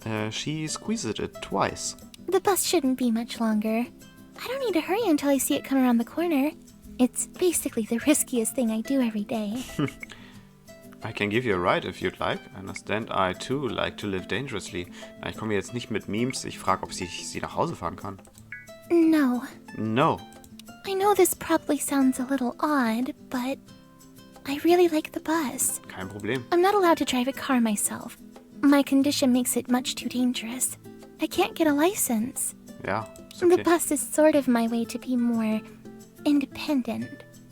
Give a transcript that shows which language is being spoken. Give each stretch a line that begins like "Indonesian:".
English: She squeezes it twice. The bus shouldn't be much longer. I don't need to hurry until I see it come around the corner. It's basically the riskiest thing I do every day. I can give you a ride if you'd like. I understand I too like to live dangerously.
German: Ich komme jetzt nicht mit Memes, ich frage, ob ich sie nach Hause fahren kann.
English: No. No. I know this probably sounds a little odd, but I really like the bus.
German: Kein Problem.
English: I'm not allowed to drive a car myself. My condition makes it much too dangerous. I can't get a license.
German: Ja, ist okay.
English: The bus is sort of my way to be more independent.